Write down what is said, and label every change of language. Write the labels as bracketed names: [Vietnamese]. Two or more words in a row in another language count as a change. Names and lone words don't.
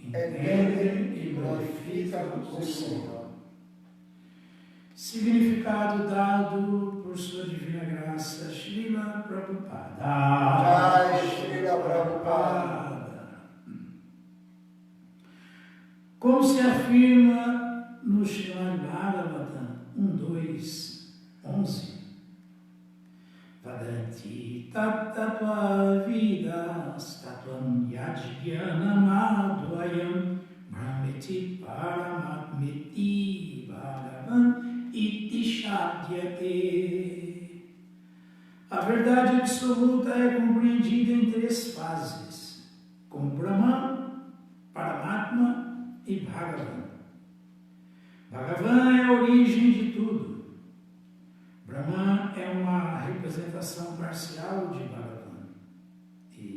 [Portuguese] Significado dado por sua divina graça, Srila Prabhupada. Jai Srila Prabhupada. Como se afirma no Srimad Bhagavatam 1.2.11, [Sanskrit] Vadanti tattva vidas tattvam yajnanamadvayam brahmeti paramatmeti bhagavan iti shadhyate. [Portuguese] A verdade absoluta é compreendida em 3 fases, como Brahman, Paramatma e Bhagavan. Bhagavan é a origem de tudo. Brahman é uma representação parcial de Bhagavan.